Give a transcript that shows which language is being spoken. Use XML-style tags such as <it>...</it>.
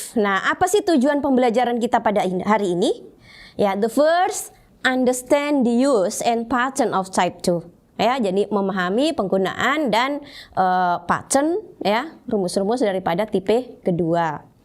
<id>Nah, apa sih tujuan pembelajaran kita pada hari ini?</id> <en>Ya, the first, understand the use and pattern of type 2.</en> <id>Ya, jadi memahami penggunaan dan pattern ya, rumus-rumus daripada tipe kedua.</id>